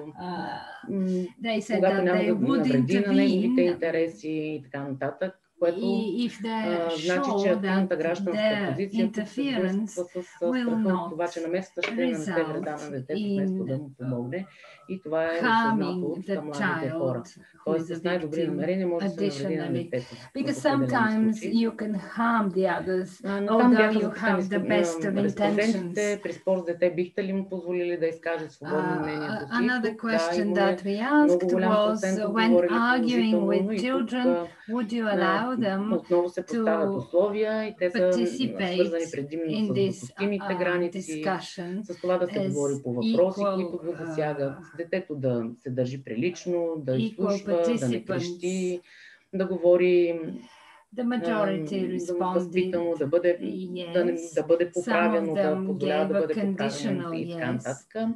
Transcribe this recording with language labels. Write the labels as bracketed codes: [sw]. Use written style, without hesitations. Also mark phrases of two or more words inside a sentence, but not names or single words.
[bg] когато няма да навреди на неговите интереси и така нататък, което значи, че активната гражданска позиция се сблъсква с страха от това, че намесата ще нанесе вреда на детето, вместо да му помогне. И това е осъзнато от младите хора. Тоест с най-добри намерения може да се навреди на детето. [en] Because sometimes you can harm the others, although you have the best of intentions. [bg] При спор с дете бихте ли му позволили да изкаже свободно мнението си? [en] Another question that we asked was, when arguing with children, would you allow them [bg] отново се поставят условия и те са свързани предимно с допустимите граници, с това да се говори по въпроси, които го засягат, детето да се държи прилично, да изслушва, да не крещи, да говори възпитано, да бъде поправено, да позволява да бъде поправено и така нататък.